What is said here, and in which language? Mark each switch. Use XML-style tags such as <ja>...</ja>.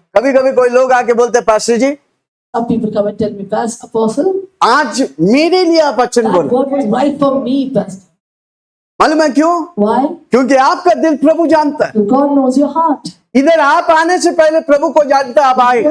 <hi>कभी कभी कोई लोग आके बोलते हैं, pastor ji</hi> <en>Some people come and tell me, Pastor, Apostle,</en> <hi>आज मेरे लिए आप वचन</hi> <en>that</en> <hi>बोलो।</hi> <en>word was right for me, Pastor.</en> <hi>मालूम है क्यों?</hi> <en>Why?</en> <hi>क्योंकि आपका दिल प्रभु जानता है।</hi> <en>Because God knows your heart.</en> <hi>इधर आप आने से पहले प्रभु को जानता है, आप आएगा,</hi>